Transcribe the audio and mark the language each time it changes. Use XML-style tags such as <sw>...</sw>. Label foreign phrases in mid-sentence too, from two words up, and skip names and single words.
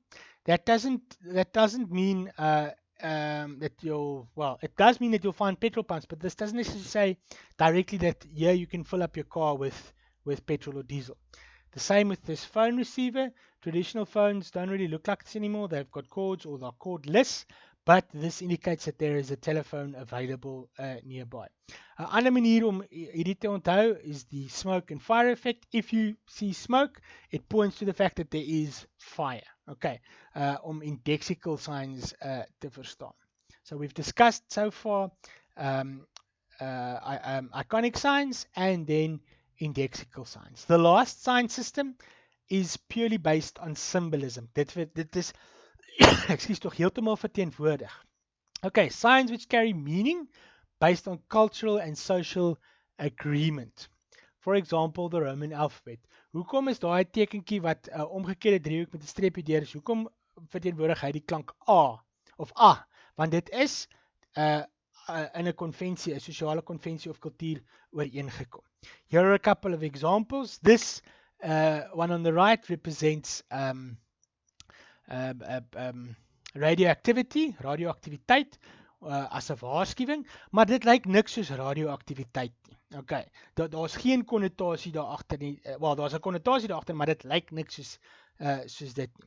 <en>That doesn't mean that it does mean that you'll find petrol pumps, but this doesn't necessarily say directly that here you can fill up your car with petrol or diesel. The same with this phone receiver. Traditional phones don't really look like this anymore. They've got cords or they're cordless, but this indicates that there is a telephone available nearby.</en> <af>'n ander manier om hierdie te onthou is die</af> <en>smoke and fire effect. If you see smoke, it points to the fact that there is fire.</en> <af>Okay, om</af> <en>indexical signs</en> <af>te verstaan.</af> <en>So we've discussed so far iconic signs and then indexical signs. The last sign system is purely based on symbolism.</en> <af>Dit is excuse tog heeltemal verteenwoordig.</af> <en>Okay, signs which carry meaning based on cultural and social agreement. For example, the Roman alphabet.</en> <af>Hoekom is daai tekentjie wat omgekeerde driehoek met 'n streepie deur is? Hoekom verteenwoordig hy die klank A of A? Want dit is in 'n konvensie, 'n sosiale konvensie of kultuur ooreengekom.</af> <en>Here are a couple of examples. This one on the right represents</en> <af>radioactiviteit as 'n waarskuwing, maar dit lyk niks soos radioactiviteit nie. Okay, daar's geen konnotasie daar agter nie. Daar's 'n konnotasie daar agter, maar dit lyk niks soos dit nie.</af>